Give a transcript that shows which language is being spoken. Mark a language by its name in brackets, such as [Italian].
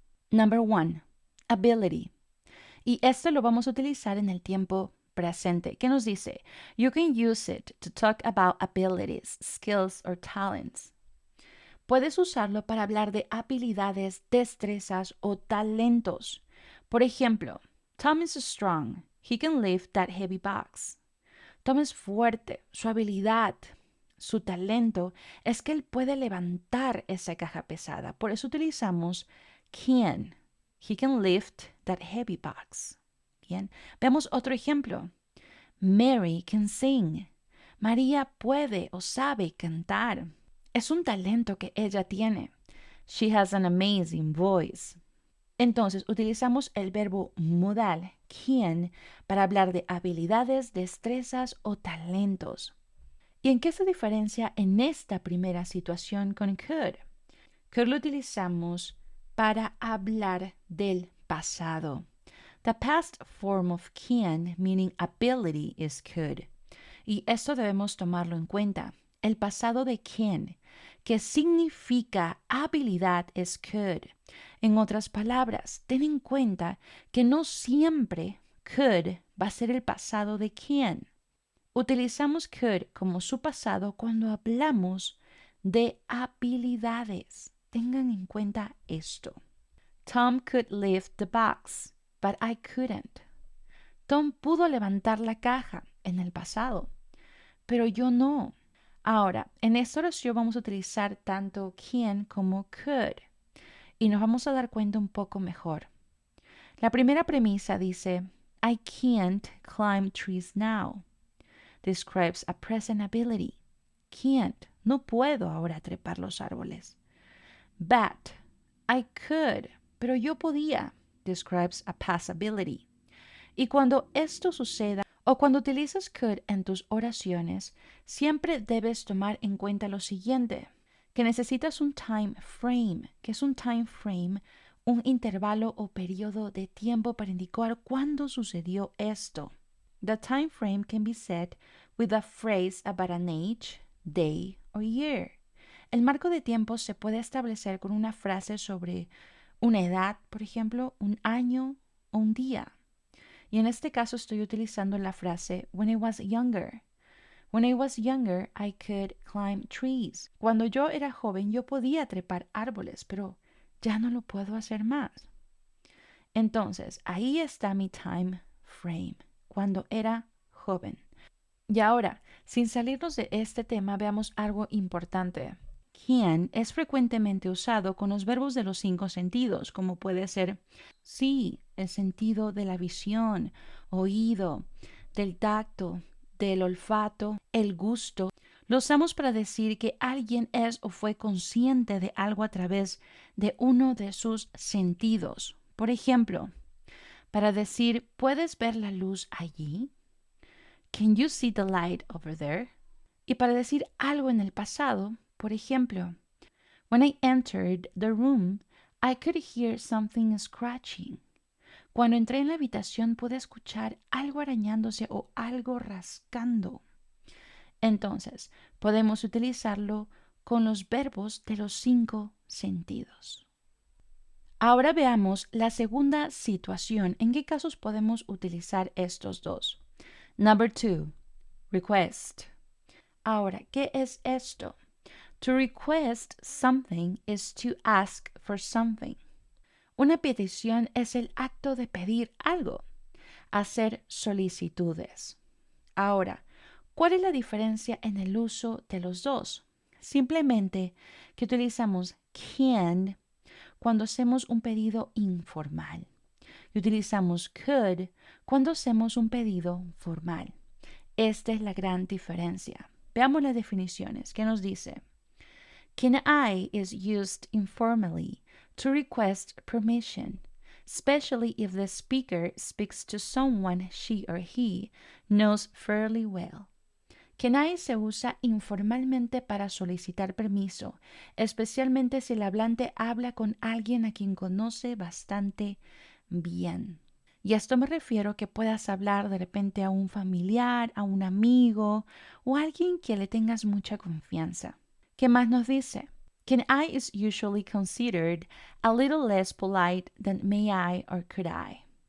[English] Number 1, ability. [Spanish] Y esto lo vamos a utilizar en el tiempo presente, que nos dice, [English] you can use it to talk about abilities, skills or talents. [Spanish] Puedes usarlo para hablar de habilidades, destrezas o talentos. Por ejemplo, [English] Tom is strong. He can lift that heavy box. [Spanish] Tom es fuerte. Su habilidad, su talento es que él puede levantar esa caja pesada. Por eso utilizamos can. [English] He can lift that heavy box. [Spanish] Bien. Veamos otro ejemplo. [English] Mary can sing. [Spanish] María puede o sabe cantar. Es un talento que ella tiene. [English] She has an amazing voice. [Spanish] Entonces, utilizamos el verbo modal, can, para hablar de habilidades, destrezas o talentos. ¿Y en qué se diferencia en esta primera situación con could? Could lo utilizamos para hablar del pasado. [English] The past form of can, meaning ability, is could. [Spanish] Y esto debemos tomarlo en cuenta. El pasado de can, que significa habilidad, es could. En otras palabras, ten en cuenta que no siempre could va a ser el pasado de can. Utilizamos could como su pasado cuando hablamos de habilidades. Tengan en cuenta esto. [English] Tom could lift the box, but I couldn't. [Spanish] Tom pudo levantar la caja en el pasado, pero yo no. Ahora, en esta oración vamos a utilizar tanto can como could y nos vamos a dar cuenta un poco mejor. La primera premisa dice, [English] I can't climb trees now. Describes a present ability. [Spanish] Can't, no puedo ahora trepar los árboles. [English] But, I could, [Spanish] pero yo podía. [English] Describes a past ability. [Spanish] Y cuando esto suceda, o cuando utilizas could en tus oraciones, siempre debes tomar en cuenta lo siguiente, que necesitas un time frame. ¿Qué es un time frame? Un intervalo o periodo de tiempo para indicar cuándo sucedió esto. [English] The time frame can be set with a phrase about an age, day or year. [Spanish] El marco de tiempo se puede establecer con una frase sobre una edad, por ejemplo, un año o un día. Y en este caso estoy utilizando la frase [English] when I was younger. When I was younger, I could climb trees. [Spanish] Cuando yo era joven, yo podía trepar árboles, pero ya no lo puedo hacer más. Entonces, ahí está mi time frame, cuando era joven. Y ahora, sin salirnos de este tema, veamos algo importante. Can es frecuentemente usado con los verbos de los 5 sentidos, como puede ser sí, el sentido de la visión, oído, del tacto, del olfato, el gusto. Lo usamos para decir que alguien es o fue consciente de algo a través de uno de sus sentidos. Por ejemplo, para decir, ¿puedes ver la luz allí? [English] Can you see the light over there? [Spanish] Y para decir algo en el pasado, por ejemplo, [English] when I entered the room, I could hear something scratching. [Spanish] Cuando entré en la habitación pude escuchar algo arañándose o algo rascando. Entonces, podemos utilizarlo con los verbos de los 5 sentidos. Ahora veamos la segunda situación. ¿En qué casos podemos utilizar estos dos? [English] Number 2, request. [Spanish] Ahora, ¿qué es esto? [English] To request something is to ask for something. [Spanish] Una petición es el acto de pedir algo, hacer solicitudes. Ahora, ¿cuál es la diferencia en el uso de los dos? Simplemente que utilizamos can cuando hacemos un pedido informal y utilizamos could cuando hacemos un pedido formal. Esta es la gran diferencia. Veamos las definiciones. ¿Qué nos dice? [English] Can I is used informally to request permission, especially if the speaker speaks to someone she or he knows fairly well. [Spanish] Can I se usa informalmente para solicitar permiso, especialmente si el hablante habla con alguien a quien conoce bastante bien. Y a esto me refiero que puedas hablar de repente a un familiar, a un amigo o a alguien que le tengas mucha confianza. ¿Qué más nos dice? [English] Can I is usually considered a little less polite than may I or could I.